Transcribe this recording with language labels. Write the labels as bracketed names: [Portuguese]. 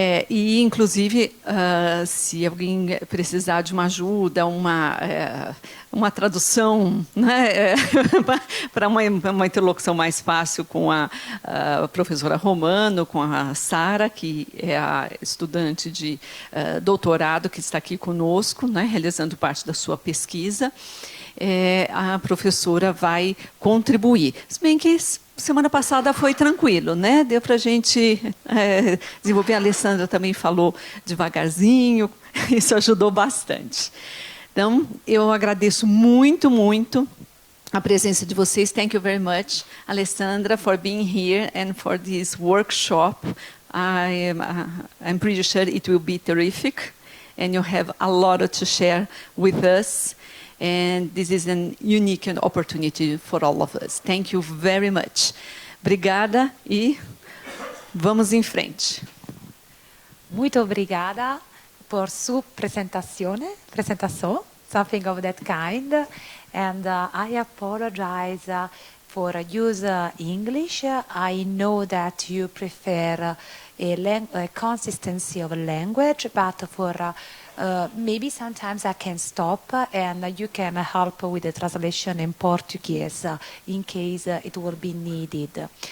[Portuguese] E, inclusive, se alguém precisar de uma ajuda, uma tradução, né, para uma interlocução mais fácil com a professora Romano, com a Sara, que é a estudante de doutorado que está aqui conosco, né, realizando parte da sua pesquisa, a professora vai contribuir. Se bem que semana passada foi tranquilo, né? Deu para a gente desenvolver. A Alessandra também falou devagarzinho, isso ajudou bastante. Então, eu agradeço muito, muito a presença de vocês. [English] Thank you very much, Alessandra, for being here and for this workshop. I'm pretty sure it will be terrific, and you have a lot to share with us. And this is a unique opportunity for all of us. Thank you very much. [Portuguese] Obrigada e vamos em frente. Muito obrigada por sua apresentação, [English] something of that kind. And I apologize for use English. I know that you prefer a consistency of language, but for maybe sometimes I can stop and you can help with the translation in Portuguese in case it will be needed.